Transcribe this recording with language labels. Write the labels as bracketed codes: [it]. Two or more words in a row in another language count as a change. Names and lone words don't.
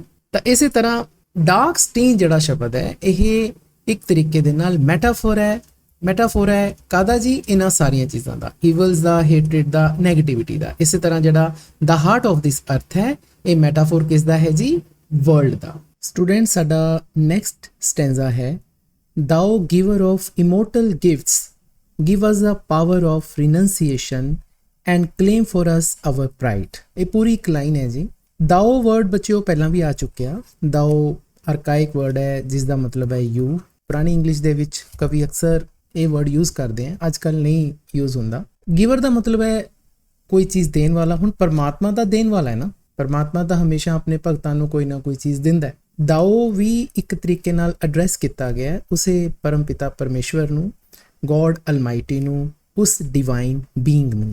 [pa] ਤਾਂ ਇਸੇ ਤਰ੍ਹਾਂ [en] dark stain [pa] ਜਿਹੜਾ ਸ਼ਬਦ ਹੈ ਇਹ ਇੱਕ ਤਰੀਕੇ ਦੇ ਨਾਲ ਮੈਟਾਫੋਰ ਹੈ। ਮੈਟਾਫੋਰ ਹੈ ਕਾਹਦਾ ਜੀ? ਇਹਨਾਂ ਸਾਰੀਆਂ ਚੀਜ਼ਾਂ ਦਾ, ਈਵਲਸ ਦਾ, ਹੇਟਰੇਡ ਦਾ, ਨੈਗੇਟਿਵਿਟੀ ਦਾ। ਇਸੇ ਤਰ੍ਹਾਂ ਜਿਹੜਾ [en] the heart of this earth [pa] ਹੈ, ਇਹ ਮੈਟਾਫੋਰ ਕਿਸ ਦਾ ਹੈ ਜੀ? ਵਰਲਡ ਦਾ। ਸਟੂਡੈਂਟ, ਸਾਡਾ [en] next stanza [pa] ਹੈ, [en] Thou giver of immortal gifts, give us the power of renunciation and claim for us our pride। [pa] ਇਹ ਪੂਰੀ ਇੱਕ ਲਾਈਨ ਹੈ ਜੀ। [en] Thou word [pa] ਬੱਚਿਓ ਪਹਿਲਾਂ ਵੀ ਆ ਚੁੱਕਿਆ। [en] Thou archaic word [pa] ਹੈ ਜਿਸ ਦਾ ਮਤਲਬ ਹੈ you। ਪੁਰਾਣੀ ਇੰਗਲਿਸ਼ ਦੇ ਵਿੱਚ ਕਵੀ ਅਕਸਰ ਇਹ [en] word use [pa] ਕਰਦੇ ਆ, ਅੱਜ ਕੱਲ੍ਹ ਨਹੀਂ ਯੂਜ਼ ਹੁੰਦਾ। ਗਿਵਰ ਦਾ ਮਤਲਬ ਹੈ ਕੋਈ ਚੀਜ਼ ਦੇਣ ਵਾਲਾ। ਹੁਣ ਪਰਮਾਤਮਾ ਤਾਂ ਦੇਣ ਵਾਲਾ ਹੈ ਨਾ, ਪਰਮਾਤਮਾ ਤਾਂ ਹਮੇਸ਼ਾ ਆਪਣੇ ਭਗਤਾਂ ਨੂੰ ਕੋਈ ਨਾ ਕੋਈ ਚੀਜ਼ ਦਿੰਦਾ ਹੈ। ਦਾਓ ਵੀ ਇੱਕ ਤਰੀਕੇ ਨਾਲ ਐਡਰੈਸ ਕੀਤਾ ਗਿਆ ਹੈ ਉਸੇ ਪਰਮ ਪਿਤਾ ਪਰਮੇਸ਼ਵਰ ਨੂੰ, [en] God Almighty [pa] ਨੂੰ, ਉਸ [en] divine being [pa] ਨੂੰ।